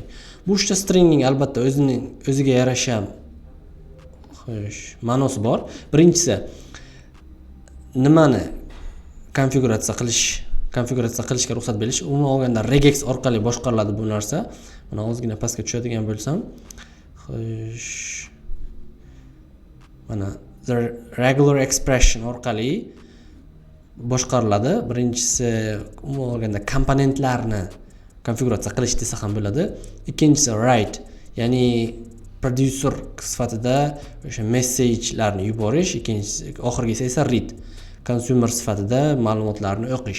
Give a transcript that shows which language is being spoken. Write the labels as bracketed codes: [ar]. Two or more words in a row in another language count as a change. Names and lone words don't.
[uz] Bu 3 ta stringning albatta o'ziga yarasha ma'nosi bor. Birinchisi nimani konfiguratsiya qilishga ruxsat berish. Umuman olganda regex orqali boshqariladi bu narsa. Mana ozgina pastga tushadigan bo'lsam, mana [en] the regular expression [uz] orqali boshqariladi. Birinchisi umuman olganda komponentlarni konfiguratsiya qilish desa ham bo'ladi. Ikkinchisi write, ya'ni producer sifatida o'sha message'larni yuborish, ikkinchisi oxirgisi esa read, consumer sifatida ma'lumotlarni o'qish.